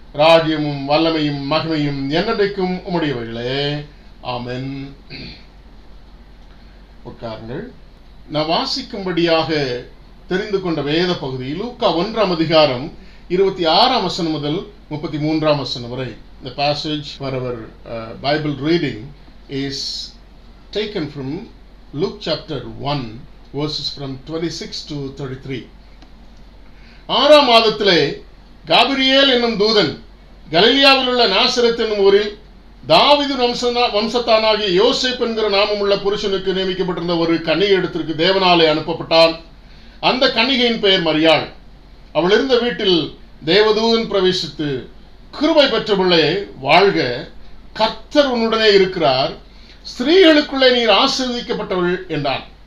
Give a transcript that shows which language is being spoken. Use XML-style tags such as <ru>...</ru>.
<ta>ராஜ்யமும் வல்லமையும் மகிமையும் என்னென்றைக்கும் உம்முடையவைகளே. ஆமென். உட்காருங்கள். நான் வாசிக்கும்படியாக தெரிந்து கொண்ட வேத பகுதி லூக்கா 1ஆம் அதிகாரம் 26ஆம் வசனம் முதல் 33ஆம் வசனம் வரை.</ta> <en>The passage for our Bible reading is taken from Luke chapter 1 verses from 26 to 33.</en> <ta>6ஆம் மாதத்திலே காபிரியேல் என்னும் தூதன் கலிலியாவில் உள்ள நாசரேத் என்னும் ஊரில் தாவீது வம்சத்தானாகிய யோசேப் என்கிற நாமமுள்ள புருஷனுக்கு நியமிக்கப்பட்டிருந்த ஒரு கன்னிகையிடத்திற்கு தேவனாலே அனுப்பப்பட்டான். அந்த கன்னிகையின் பெயர் மரியாள். அவள் இருந்த வீட்டில் தேவதூதன் பிரவேசித்து, கிருபை பெற்றவளே வாழ்க, கர்த்தர் உன்னுடனே இருக்கிறார், ஸ்திரீகளுக்குள்ளே நீர் ஆசீர்வதிக்கப்பட்டவள் என்றான்.</ta>